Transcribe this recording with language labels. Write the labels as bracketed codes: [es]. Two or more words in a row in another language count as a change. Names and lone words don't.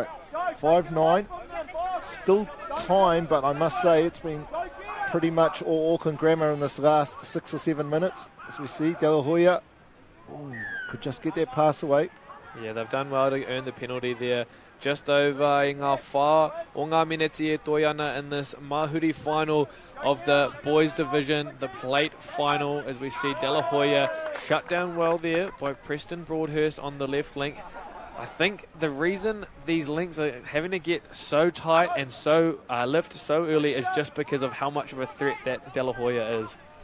[en] 5-9, still time, but I must say it's been pretty much all Auckland Grammar in this last 6 or 7 minutes. As we see, De La Hoya could just get that pass away. Yeah, they've done well to earn the penalty there. Just over [mi] i ngā whā o ngā mineti e toi ana [en] in this Mahuri final of the boys division, the plate final, as we see De La Hoya shut down well there by Preston Broadhurst on the left link. I think the reason these links are having to get so tight and so lift so early is just because of how much of a threat that De La Hoya is.